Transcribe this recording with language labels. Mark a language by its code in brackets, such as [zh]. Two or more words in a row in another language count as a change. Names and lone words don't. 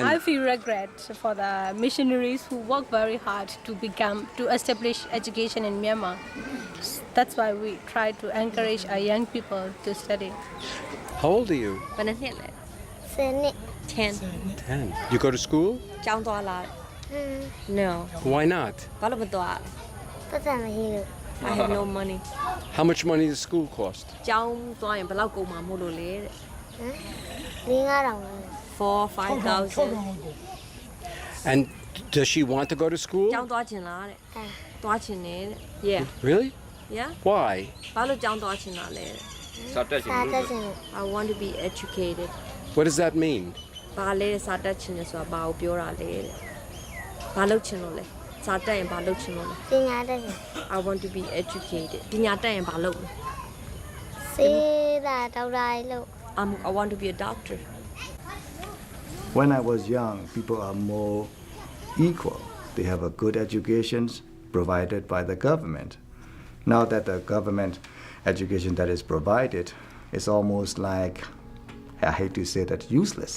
[en] I feel regret for the missionaries who work very hard to establish education in Myanmar. That's why we try to encourage our young people to study. How old are you? 10. 10. You go to school? [my] ကျောင်းသွားလား No. [en] Why not? [my] ဘာလို့မသွား ပတ်စံမရှိလို့ [en] I have no money. How much money does school cost? [my] ကျောင်းသွားရင်ဘယ်လောက်ကုန်မှာမို့လို့လဲတဲ့ 4-5,000. [en] And does she want to go to school? [my] ကျောင်းသွားချင်လားတဲ့သွားချင်တယ်တဲ့ Yeah. [en] Really? Yeah. Why? [my] ဘာလို့ကျောင်းသွားချင်တာလဲတဲ့ [en] I want to be educated. What does that mean? [my] ဘာလဲစာတက်ချင်တယ်ဆိုတာဘာကိုပြောတာလဲတဲ့ဘာလုပ်ချင်လို့လဲစာတက်ရင်ဘာလုပ်ချင်လို့လဲ ပညာတတ်တယ် [en] I want to be educated [my] ပညာတက်ရင်ဘာလုပ်လဲ ဆေးတာဒေါက်တာကြီးလို့ [en] I want to be a doctor. When I was young, people are more equal. They have a good education provided by the government. Now that the government education that is provided is almost like, I hate to say that, useless.